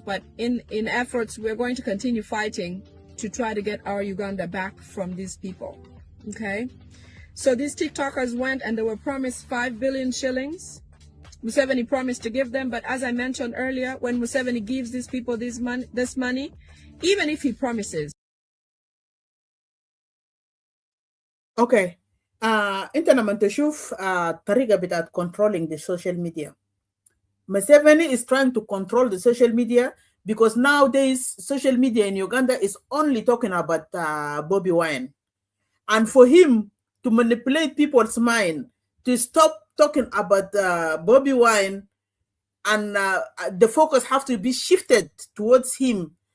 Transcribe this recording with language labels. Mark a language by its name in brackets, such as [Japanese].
[English] But in efforts, we're going to continue fighting to try to get our Uganda back from these people. Okay, so these TikTokers went and they were promised 5 billion shillings. Museveni promised to give them, but as I mentioned earlier, when Museveni gives these people this money, even if he promises. Okay. [Arabic] انت لما تشوف طريقة بتاعت [English] controlling the social media. Museveni is trying to control the social media because nowadays social media in Uganda is only talking about Bobby Wine. And for him to manipulate people's mind, to stop talking about Bobby Wine, and the focus have to be shifted towards him.